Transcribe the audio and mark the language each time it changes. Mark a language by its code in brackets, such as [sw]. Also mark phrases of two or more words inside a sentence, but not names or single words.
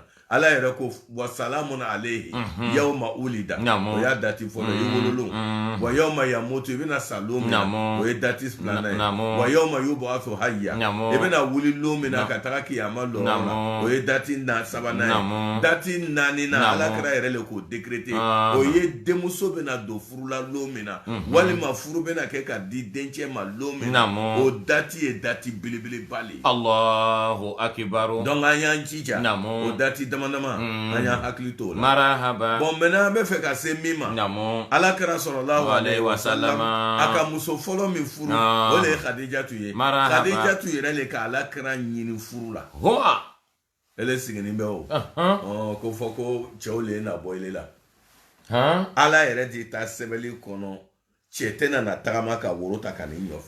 [bm] ala yɛrɛ ko [ar] وسلام عليه يوم ولد [bm] o y'a dati fɔlɔ i wololon [ar] ويوم يموت [bm] i bɛna sa lon min na o ye dati 2nan ye [ar] ويوم يبعث حيا [bm] i bɛna wuli lon min na ka taga kiyama lɔrɔ la o ye dati 3nan ye dati 4 na ala kɛra yɛrɛ le k'o décréter o ye denmuso bɛna don furu la lon min na walima furu bɛna kɛ ka di dencɛ ma lon min na o dati ye dati belebeleba le ye [ar] الله أكبر [bm] donc an y'an jija o dati dama an y'an hakili t'o la marahaba [fr] bon maintenant [bm] an bɛ fɛ ka se min ma ala kɛra [ar] صلى الله عليه وسلم [bm] a ka muso fɔlɔ min furu o de ye Khadijatu ye Khadijatu yɛrɛ le ka ala kɛra ɲini furu la ele siginin bɛ o ko fɔ ko cɛw le na bɔ ile la ala yɛrɛ de ta sɛbɛnli kɔnɔ cɛ tɛna na tagama ka woro ta ka nin ɲɔfɛ